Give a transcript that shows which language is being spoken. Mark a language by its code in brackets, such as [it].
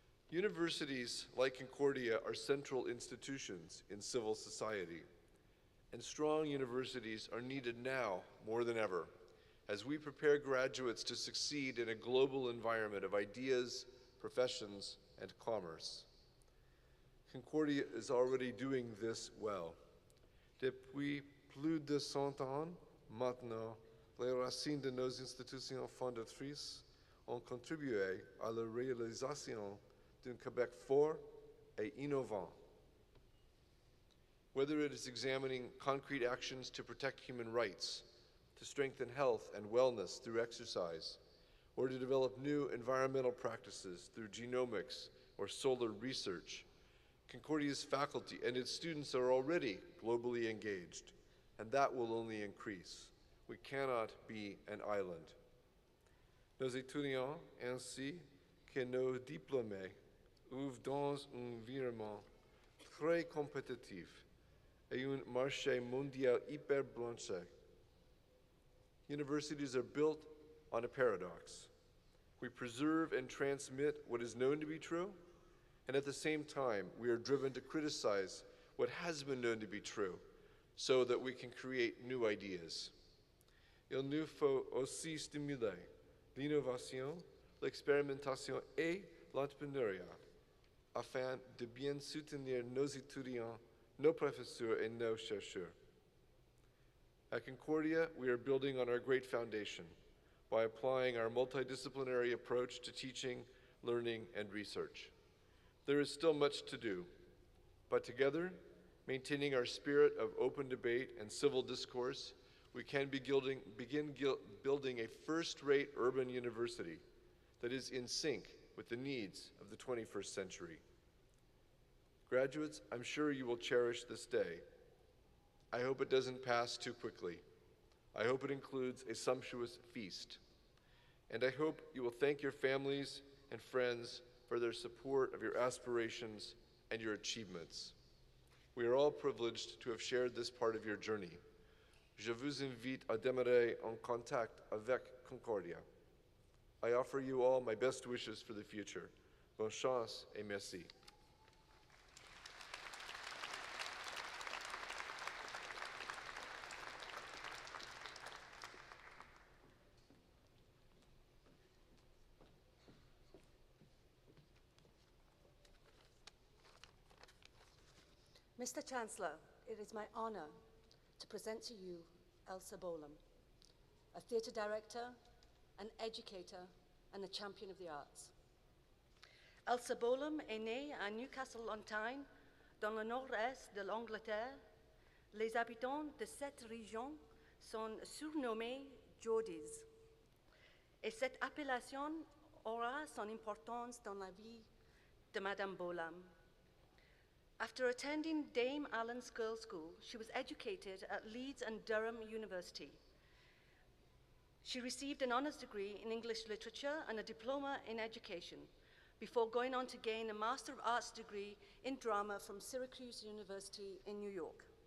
[en] Universities like Concordia are central institutions in civil society, and strong universities are needed now more than ever as we prepare graduates to succeed in a global environment of ideas, professions, and commerce. Concordia is already doing this well. [fr] Depuis plus de 100 ans maintenant, les racines de nos institutions fondatrices ont contribué à la réalisation d'un Québec fort et innovant. [en] Whether it is examining concrete actions to protect human rights, to strengthen health and wellness through exercise, or to develop new environmental practices through genomics or solar research, Concordia's faculty and its students are already globally engaged, and that will only increase. We cannot be an island. [fr] Nos étudiants ainsi que nos diplômés ouvrent dans un environnement très compétitif et un marché mondial hyper branché. [en] Universities are built on a paradox. We preserve and transmit what is known to be true, and at the same time, we are driven to criticize what has been known to be true so that we can create new ideas. [fr] Il nous faut aussi stimuler l'innovation, l'expérimentation et l'entrepreneuriat afin de bien soutenir nos étudiants, nos professeurs, et nos chercheurs. [en] At Concordia, we are building on our great foundation by applying our multidisciplinary approach to teaching, learning, and research. There is still much to do, but together, maintaining our spirit of open debate and civil discourse, we can begin building a first-rate urban university that is in sync with the needs of the 21st century. Graduates, I'm sure you will cherish this day. I hope it doesn't pass too quickly. I hope it includes a sumptuous feast. And I hope you will thank your families and friends for their support of your aspirations and your achievements. We are all privileged to have shared this part of your journey. [fr] Je vous invite à demeurer en contact avec Concordia. [en] I offer you all my best wishes for the future. [fr] Bonne chance et merci. [en] Mr. Chancellor, it is my honor to present to you Elsa Bolam, a theatre director, an educator, and a champion of the arts. [fr] Elsa Bolam est née à Newcastle-on-Tyne, dans le nord-est de l'Angleterre. Les habitants de cette région sont surnommés Geordies. Et cette appellation aura son importance dans la vie de Madame Bolam. [en] After attending Dame Allen's Girls' School, she was educated at Leeds and Durham University. She received an honours degree in English literature and a diploma in education before going on to gain a Master of Arts degree in drama from Syracuse University in New York.